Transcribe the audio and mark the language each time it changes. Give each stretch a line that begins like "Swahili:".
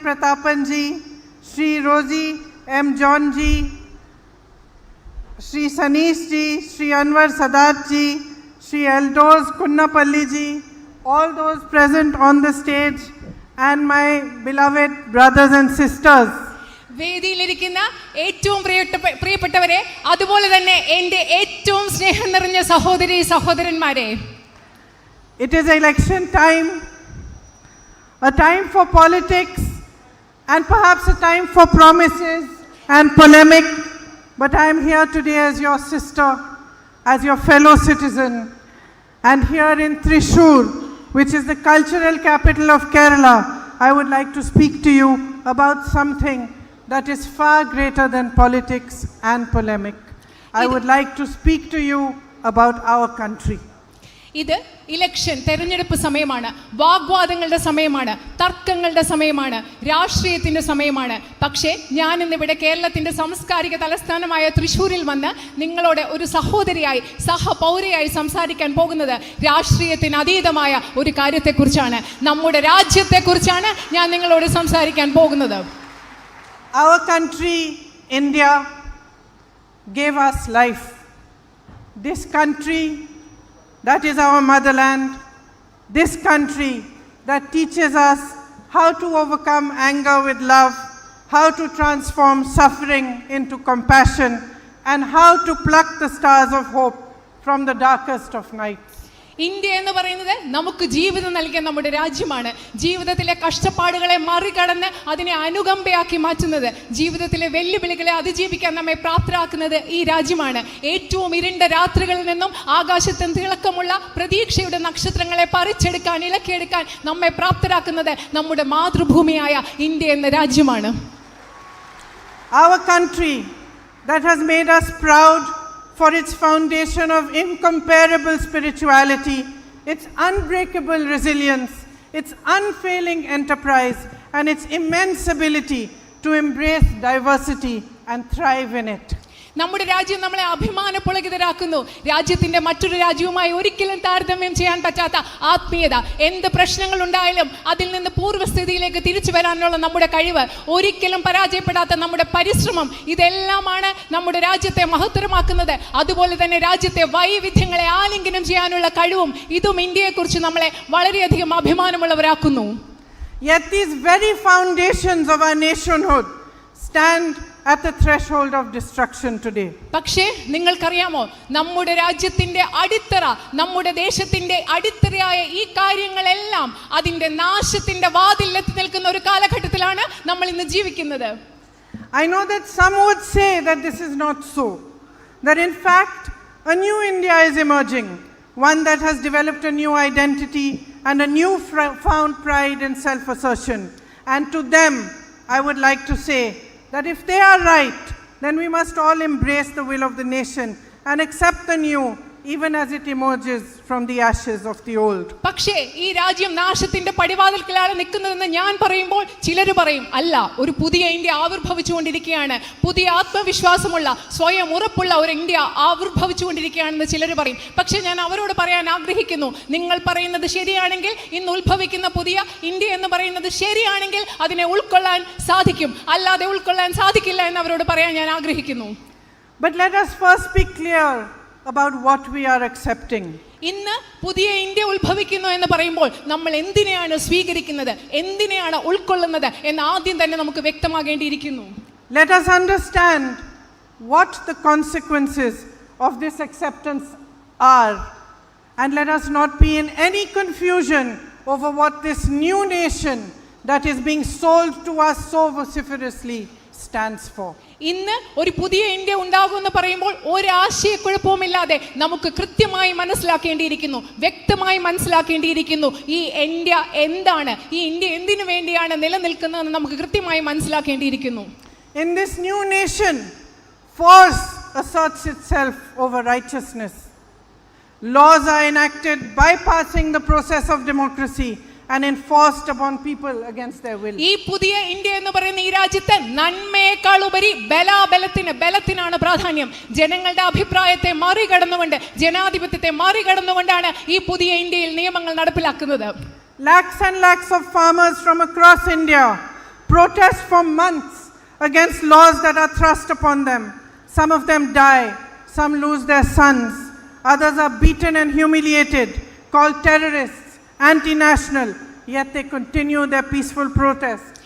English: Pratapan ji, Shri Rosie M. John ji, Shri Sanish ji, Shri Anwar Sadat ji, Shri Eldors Kunnapalli ji, all those present on the stage, and my beloved brothers and sisters.
Malayalam: വേദിയിലിരിക്കുന്ന ഏറ്റവും പ്രിയപ്പെട്ടവരെ, അതുപോലെ തന്നെ എൻ്റെ ഏറ്റവും സ്നേഹം നിറഞ്ഞ സഹോദരി സഹോദരന്മാരെ,
English: It is election time, a time for politics and perhaps a time for promises and polemic, but I am here today as your sister, as your fellow citizen, and here in Thrissur, which is the cultural capital of Kerala, I would like to speak to you about something that is far greater than politics and polemic. I would like to speak to you about our country.
Malayalam: ഇത് election തെരഞ്ഞെടുപ്പ് സമയമാണ്, വാഗ്വാദങ്ങളുടെ സമയമാണ്, തർക്കങ്ങളുടെ സമയമാണ്, രാഷ്ട്രീയത്തിൻ്റെ സമയമാണ്. പക്ഷേ ഞാനിന്നിവിടെ കേരളത്തിൻ്റെ സാംസ്കാരിക തലസ്ഥാനമായ തൃശ്ശൂരിൽ വന്ന് നിങ്ങളോട് ഒരു സഹോദരിയായി സഹപൗരയായി സംസാരിക്കാൻ പോകുന്നത് രാഷ്ട്രീയത്തിന് അതീതമായ ഒരു കാര്യത്തെക്കുറിച്ചാണ്. നമ്മുടെ രാജ്യത്തെക്കുറിച്ചാണ് ഞാൻ നിങ്ങളോട് സംസാരിക്കാൻ പോകുന്നത്.
English: Our country, India, gave us life. This country that is our motherland, this country that teaches us how to overcome anger with love, how to transform suffering into compassion, and how to pluck the stars of hope from the darkest of nights.
Malayalam: India എന്ന് പറയുന്നത് നമുക്ക് ജീവിതം നൽകിയ നമ്മുടെ രാജ്യമാണ്. ജീവിതത്തിലെ കഷ്ടപ്പാടുകളെ മറികടന്ന് അതിനെ അനുകമ്പയാക്കി മാറ്റുന്നത്, ജീവിതത്തിലെ വെല്ലുവിളികളെ അതിജീവിക്കാൻ നമ്മെ പ്രാപ്തരാക്കുന്നത് ഈ രാജ്യമാണ്. ഏറ്റവും ഇരുണ്ട രാത്രികളിൽ നിന്നും ആകാശത്ത് തിളക്കമുള്ള പ്രതീക്ഷയുടെ നക്ഷത്രങ്ങളെ പറിച്ചെടുക്കാൻ, ഇളക്കിയെടുക്കാൻ നമ്മെ പ്രാപ്തരാക്കുന്നത് നമ്മുടെ മാതൃഭൂമിയായ ഇന്ത്യ എന്ന രാജ്യമാണ്.
English: Our country that has made us proud for its foundation of incomparable spirituality, its unbreakable resilience, its unfailing enterprise, and its immense ability to embrace diversity and thrive in it.
Malayalam: നമ്മുടെ രാജ്യം നമ്മളെ അഭിമാനപുളകിതരാക്കുന്നു. രാജ്യത്തിൻ്റെ മറ്റൊരു രാജ്യവുമായി ഒരിക്കലും താരതമ്യം ചെയ്യാൻ പറ്റാത്ത ആത്മീയത, എന്ത് പ്രശ്നങ്ങൾ ഉണ്ടായാലും അതിൽ നിന്ന് പൂർവ്വസ്ഥിതിയിലേക്ക് തിരിച്ചു വരാനുള്ള നമ്മുടെ കഴിവ്, ഒരിക്കലും പരാജയപ്പെടാത്ത നമ്മുടെ പരിശ്രമം, ഇതെല്ലാമാണ് നമ്മുടെ രാജ്യത്തെ മഹത്തരമാക്കുന്നത്. അതുപോലെ തന്നെ രാജ്യത്തെ വൈവിധ്യങ്ങളെ ആലിംഗനം ചെയ്യാനുള്ള കഴിവും ഇതും ഇന്ത്യയെക്കുറിച്ച് നമ്മളെ വളരെയധികം അഭിമാനമുള്ളവരാക്കുന്നു.
English: Yet these very foundations of our nationhood stand at the threshold of destruction today.
Malayalam: പക്ഷേ നിങ്ങൾക്കറിയാമോ, നമ്മുടെ രാജ്യത്തിൻ്റെ അടിത്തറ, നമ്മുടെ ദേശത്തിൻ്റെ അടിത്തറയായ ഈ കാര്യങ്ങളെല്ലാം അതിൻ്റെ നാശത്തിൻ്റെ വാതിലെത്തി നിൽക്കുന്ന ഒരു കാലഘട്ടത്തിലാണ് നമ്മൾ ഇന്ന് ജീവിക്കുന്നത്.
English: I know that some would say that this is not so, that in fact a new India is emerging, one that has developed a new identity and a new found pride and self-assertion. And to them I would like to say that if they are right, then we must all embrace the will of the nation and accept the new, even as it emerges from the ashes of the old.
Malayalam: പക്ഷേ ഈ രാജ്യം നാശത്തിന്റെ പടിവാതിൽക്കലാണ് നിൽക്കുന്നതെന്ന് ഞാൻ പറയുമ്പോൾ ചിലർ പറയും, അല്ല, ഒരു പുതിയ ഇന്ത്യ ആവിർഭവിച്ചുകൊണ്ടിരിക്കുകയാണ്, പുതിയ ആത്മവിശ്വാസമുള്ള സ്വയം ഉറപ്പുള്ള ഒരു ഇന്ത്യ ആവിർഭവിച്ചുകൊണ്ടിരിക്കുകയാണെന്ന് ചിലർ പറയും. പക്ഷേ ഞാൻ അവരോട് പറയാൻ ആഗ്രഹിക്കുന്നു, നിങ്ങൾ പറയുന്നത് ശരിയാണെങ്കിൽ, ഇന്ന് ഉത്ഭവിക്കുന്ന പുതിയ ഇന്ത്യ എന്ന് പറയുന്നത് ശരിയാണെങ്കിൽ അതിനെ ഉൾക്കൊള്ളാൻ സാധിക്കും, അല്ലാതെ ഉൾക്കൊള്ളാൻ സാധിക്കില്ല എന്ന് അവരോട് പറയാൻ ഞാൻ ആഗ്രഹിക്കുന്നു.
English: But let us first be clear about what we are accepting.
Malayalam: ഇന്ന് പുതിയ ഇന്ത്യ ഉത്ഭവിക്കുന്നു എന്ന് പറയുമ്പോൾ നമ്മൾ എന്തിനെയാണ് സ്വീകരിക്കുന്നത്, എന്തിനെയാണ് ഉൾക്കൊള്ളുന്നത് എന്ന് ആദ്യം തന്നെ നമുക്ക് വ്യക്തമാകേണ്ടിയിരിക്കുന്നു.
English: Let us understand what the consequences of this acceptance are, and let us not be in any confusion over what this new nation that is being sold to us so vociferously stands for.
Malayalam: ഇന്ന് ഒരു പുതിയ India ഉണ്ടാകുമെന്ന് പറയുമ്പോൾ ഒരാശയക്കുഴപ്പവുമില്ലാതെ നമുക്ക് കൃത്യമായി മനസ്സിലാക്കേണ്ടിയിരിക്കുന്നു, വ്യക്തമായി മനസ്സിലാക്കേണ്ടിയിരിക്കുന്നു ഈ India എന്താണ്, ഈ ഇന്ത്യ എന്തിനു വേണ്ടിയാണ് നിലനിൽക്കുന്നതെന്ന് നമുക്ക് കൃത്യമായി മനസ്സിലാക്കേണ്ടിയിരിക്കുന്നു.
English: In this new nation, force asserts itself over righteousness. Laws are enacted bypassing the process of democracy and enforced upon people against their will.
Malayalam: ഈ പുതിയ ഇന്ത്യ എന്ന് പറയുന്ന ഈ രാജ്യത്ത് നന്മയേക്കാൾ ഉപരി ബലത്തിനാണ് പ്രാധാന്യം. ജനങ്ങളുടെ അഭിപ്രായത്തെ മറികടന്നുകൊണ്ട്, ജനാധിപത്യത്തെ മറികടന്നുകൊണ്ടാണ് ഈ പുതിയ ഇന്ത്യയിൽ നിയമങ്ങൾ നടപ്പിലാക്കുന്നത്.
English: Lakhs and lakhs of farmers from across India protest for months against laws that are thrust upon them. Some of them die some lose their sons, others are beaten and humiliated, called terrorists, anti-national, yet they continue their peaceful protest.